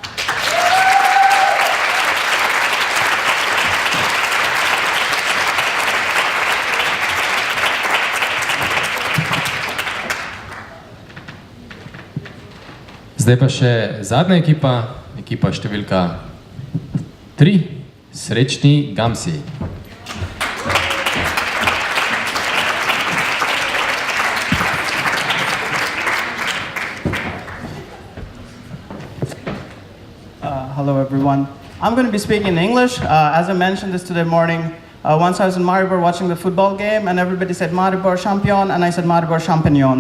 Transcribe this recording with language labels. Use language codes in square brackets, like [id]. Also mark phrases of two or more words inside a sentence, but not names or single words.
[sl] Zdaj pa še zadnja ekipa številka 3, Srečni Gamsi. [en] Hello everyone. I'm going to be speaking in English. As I mentioned this today morning, once I was in Maribor watching the football game and everybody said Maribor champion and I said Maribor champignon.